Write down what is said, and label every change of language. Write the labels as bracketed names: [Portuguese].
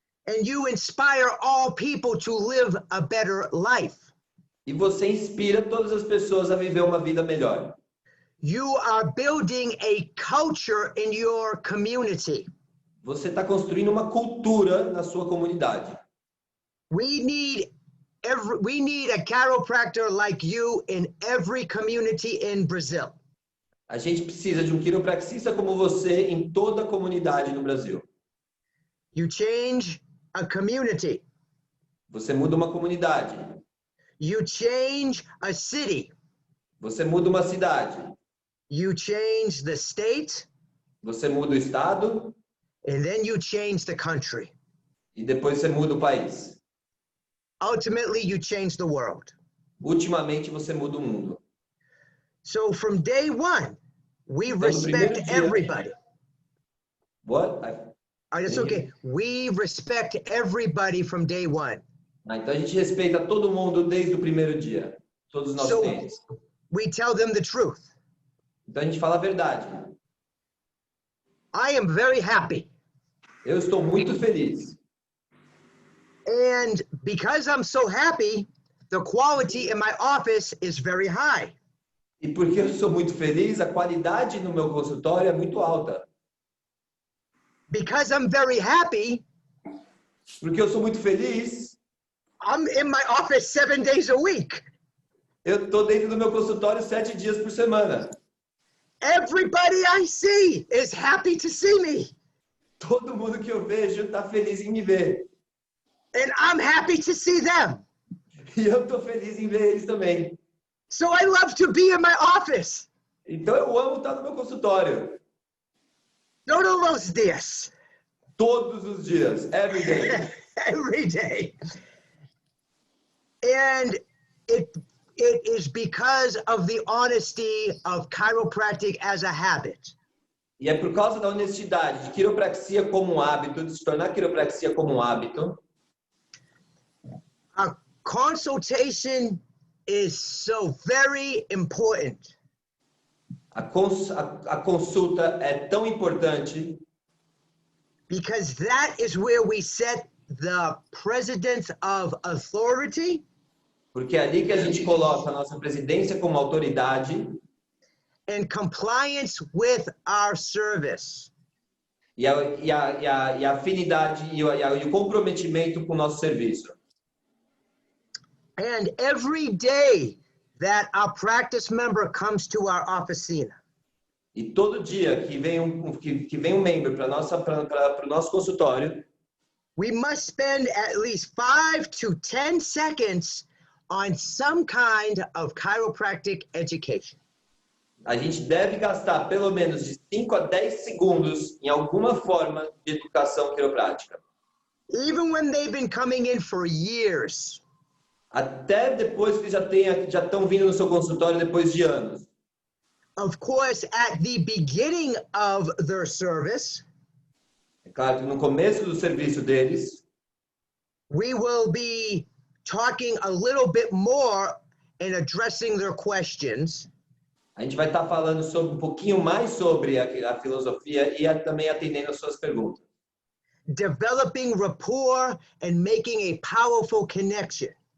[English] And you inspire all people to live a better life. [Portuguese] E você inspira todas as pessoas a viver uma vida melhor. [English] You are building a culture in your community. [Portuguese] Você está construindo uma cultura na sua comunidade. [English] We need we need a chiropractor like you in every community in Brazil. [Portuguese] A gente precisa de um quiropraxista como você em toda a comunidade no Brasil. [English] You change a community. [Portuguese] Você muda uma comunidade. [English] You change a city. [Portuguese] Você muda uma cidade. [English] You change the state. [Portuguese] Você muda o estado. [English] And then you change the country. [Portuguese] E depois você muda o país. [English] Ultimately, you change the world. [Portuguese] Ultimamente, você muda o mundo. [English] So from day one, we [Portuguese] Então, no primeiro [English] respect [Portuguese] dia- [English] everybody. What? It's okay. We respect everybody from day one. [Portuguese] Então a gente respeita todo mundo desde o primeiro dia. Todos os nossos [English] So [Portuguese] clientes. [English] we tell them the truth. [Portuguese] Então a gente fala a verdade. [English] I am very happy. [Portuguese] Eu estou muito feliz. [English] And because I'm so happy, the quality in my office is very high. [Portuguese] E porque eu sou muito feliz, a qualidade no meu consultório é muito alta. [English] Because I'm very happy, [Portuguese] Porque eu sou muito feliz, [English] I'm in my office 7 days a week. [Portuguese] eu estou dentro do meu consultório 7 dias por semana. [English] Everybody I see is happy to see me. [Portuguese] Todo mundo que eu vejo está feliz em me ver. [English] And I'm happy to see them. [Portuguese] E eu estou feliz em ver eles também. [English] So I love to be in my office. [Portuguese] Então eu amo estar no meu consultório. [Spanish] Todos los días. [Portuguese] Todos os dias, [English] every day. Every day. And it is because of the honesty of chiropractic as a habit. [Portuguese] E é por causa da honestidade de quiropraxia como um hábito, de se tornar quiropraxia como um hábito. [English] A consultation is so very important. [Portuguese] A consulta é tão importante [English] Because that is where we set the precedence of authority. [Portuguese] porque é ali que a gente coloca a nossa presidência como autoridade [English] And compliance with our service. [Portuguese] e a afinidade e o comprometimento com o nosso serviço. [English] And every day that our practice member comes to our officina, [Portuguese] E todo dia que vem um membro para o nosso consultório, [English] we must spend at least 5 to 10 seconds on some kind of chiropractic education. [Portuguese] a gente deve gastar pelo menos de 5 a 10 segundos em alguma forma de educação quiroprática. [English] Even when they've been coming in for years. [Portuguese] Até depois que já estão vindo no seu consultório depois de anos. [English] Of course, at the beginning of their service, [Portuguese] É claro que no começo do serviço deles, [English] we will be talking a little bit more and addressing their questions. [Portuguese] a gente vai estar falando um pouquinho mais sobre a filosofia e também atendendo as suas perguntas. [English] Developing rapport and making a powerful connection.